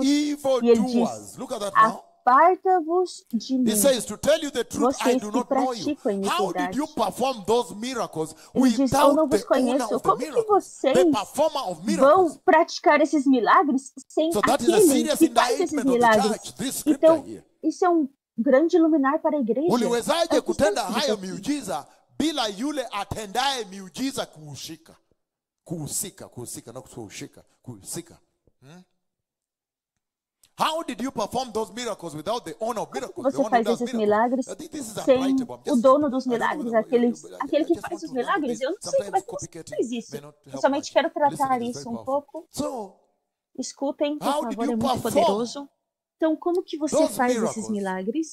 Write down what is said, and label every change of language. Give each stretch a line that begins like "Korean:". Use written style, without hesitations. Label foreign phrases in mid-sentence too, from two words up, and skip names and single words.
Portuguese: E ele diz, aparta-vos de mim, vocês que praticam a iniquidade. Ele diz, eu não vos conheço. Como que vocês vão praticar esses milagres sem aquele que faz esses milagres? Então, isso é um grande luminar para a igreja.
Swahili: Bila yule atendaye miujiza kuhusika. Not kuhusika.
English: How did you perform those miracles without the owner of miracles?
Portuguese: Você faz esses milagres sem o dono dos milagres, aquele que faz os milagres. Eu não sei como é que você faz isso. Eu somente quero tratar isso um pouco. Escutem, por favor, é muito poderoso. Então, como que você faz esses milagres?